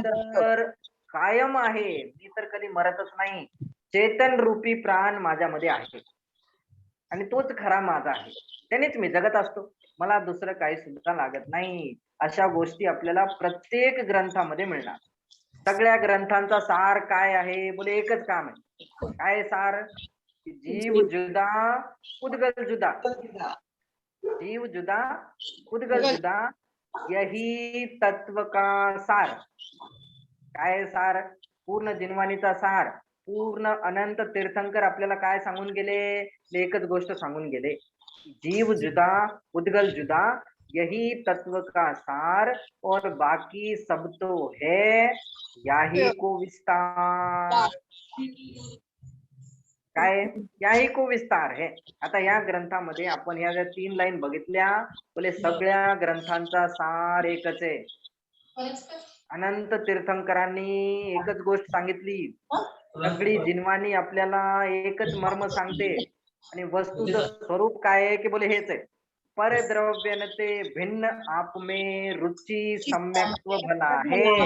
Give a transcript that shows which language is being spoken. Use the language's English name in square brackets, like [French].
[Marathi] मी तर कायम आहे, मी तर कधी मरतच नाही, चेतन रूपी प्राण माझ्यामध्ये आहे आणि तोच खरा माझा आहे, त्यानेच मी जगत असतो, मला दुसरं काही सुद्धा लागत नाही. अशा गोष्टी आपल्याला प्रत्येक ग्रंथामध्ये मिळणार. सगळ्या ग्रंथांचा सार काय आहे? बोले एकच काम आहे. काय सार? [Hindi] जीव जुदा उद्गल जुदा, जीव जुदा उद्गल जुदा, यही तत्व का सार. [Marathi] काय सार? पूर्ण जिनवाणीचा सार. पूर्ण अनंत तीर्थंकर आपल्याला काय सांगून गेले? एकच गोष्ट सांगून गेले, [Hindi] जीव जुदा उद्गल जुदा, यही तत्व का सार, और बाकी सब तो है याही को विस्तार. काय? याही को विस्तार है. [Marathi] आता या ग्रंथामध्ये आपण या ज्या 3 लाईन बघितल्या, बोले सगळ्या ग्रंथांचा सार एकच आहे. अनंत तीर्थंकरांनी एकच गोष्ट सांगितली, सगळी जिनवाणी आपल्याला एकच मर्म सांगते आणि वस्तूचं स्वरूप काय आहे की बोले हेच आहे, [Hindi] परद्रव्यनते भिन्न आप में रुचि सम्यक्त्व भला है.